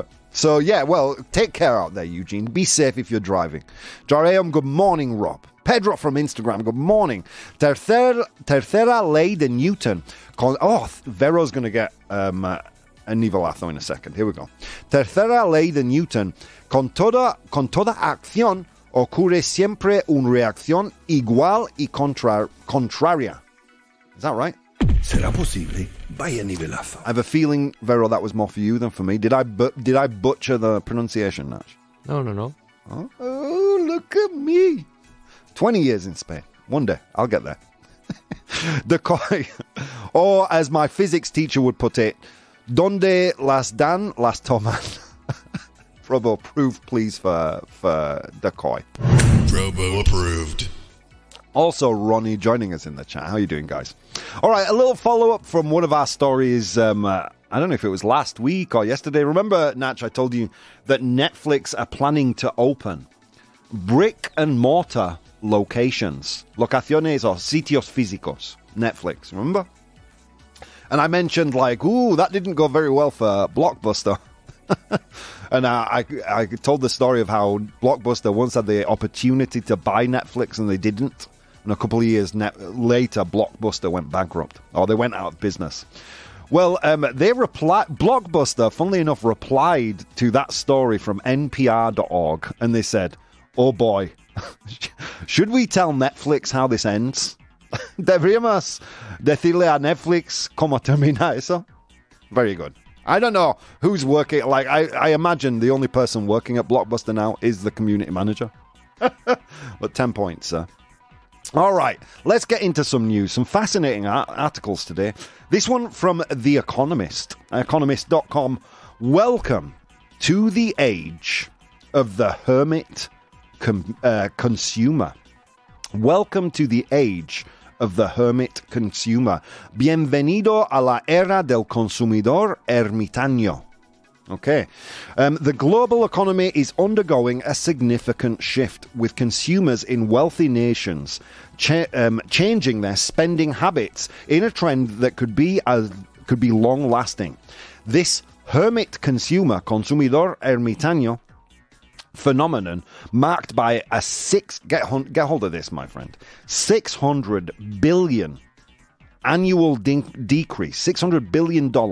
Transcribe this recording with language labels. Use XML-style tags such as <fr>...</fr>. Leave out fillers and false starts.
<en>So, yeah, well, take care out there, Eugene. Be safe if you're driving. Jareum, good morning, Rob. Pedro from Instagram, good morning.</en> <es>Tercera ley de Newton.</es> <en>Vero's going to get a nivelazo in a second. Here we go.</en> <es>Tercera ley de Newton. Con toda acción ocurre siempre una reacción igual y contraria.</es> <en>Is that right?</en> <es>¿Será posible? Vaya nivelazo.</es> <en>I have a feeling, Vero, that was more for you than for me. Did I butcher the pronunciation, Natch? No. Oh, look at me. 20 years in Spain. One day, I'll get there. Decoy. Or, as my physics teacher would put it,</en> <es>donde las dan, las toman.</es> <en>ProBoh, proof, please, for Decoy. ProBoh approved. Also, Ronnie joining us in the chat. How are you doing, guys? All right, a little follow-up from one of our stories. I don't know if it was last week or yesterday. Remember, Natch, I told you that Netflix are planning to open brick-and-mortar locations.</en> <es>Locaciones or sitios físicos.</es> <en>Netflix, remember? And I mentioned, that didn't go very well for Blockbuster. And I told the story of how Blockbuster once had the opportunity to buy Netflix and they didn't. And a couple of years later, Blockbuster went bankrupt, or they went out of business. Well, Blockbuster, funnily enough, replied to that story from NPR.org, and they said, "Oh boy, should we tell Netflix how this ends?</en> <es>Deberíamos decirle a Netflix cómo termina eso?"</es> <en>Very good. I don't know who's working. I imagine the only person working at Blockbuster now is the community manager. But 10 points, sir. All right, let's get into some news. Some fascinating articles today. This one from The Economist, economist.com. Welcome to the age of the hermit consumer. Welcome to the age of the hermit consumer.</en> <es>Bienvenido a la era del consumidor ermitaño.</es> <en>Okay. The global economy is undergoing a significant shift, with consumers in wealthy nations changing their spending habits in a trend that could be long-lasting. This hermit consumer,</en> <es>consumidor ermitaño,</es> <en>phenomenon marked by a get hold of this, my friend, 600 billion annual decrease, $600 billion</en>